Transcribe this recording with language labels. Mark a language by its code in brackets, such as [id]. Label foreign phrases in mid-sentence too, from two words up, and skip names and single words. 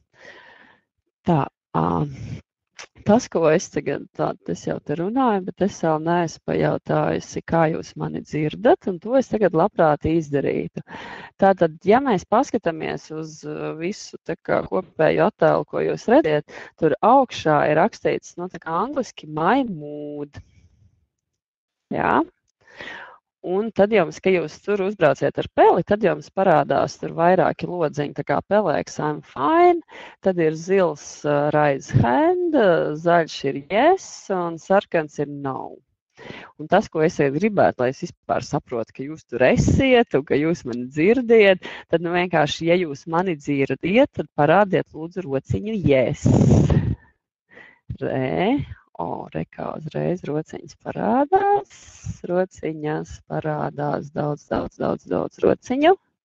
[lv] Tā, tas, ko es tagad, es jau te runāju, bet es vēl neesmu pajautājusi, kā jūs mani dzirdat, un to es tagad labprāt izdarītu. Tātad, ja mēs paskatāmies uz visu tā kā kopēju attēlu, ko jūs redzat, tur augšā ir rakstīts, tā kā angliski [en] my mood. [lv] Jā, un tad jums, ka jūs tur uzbrauciet ar peli, tad jums parādās tur vairāki lodziņi, tā kā pelēks [en] I'm fine, [lv] tad ir zils [en] raise hand, [lv] zaļš ir yes, un sarkans ir no. Un tas, ko es gribētu, lai es vispār saprotu, ka jūs tur esiet un ka jūs mani dzirdiet, tad vienkārši, ja jūs mani dzirdiet, tad parādiet lūdzu rociņu yes. Rekā uzreiz rociņas parādās, rociņas parādās daudz rociņu.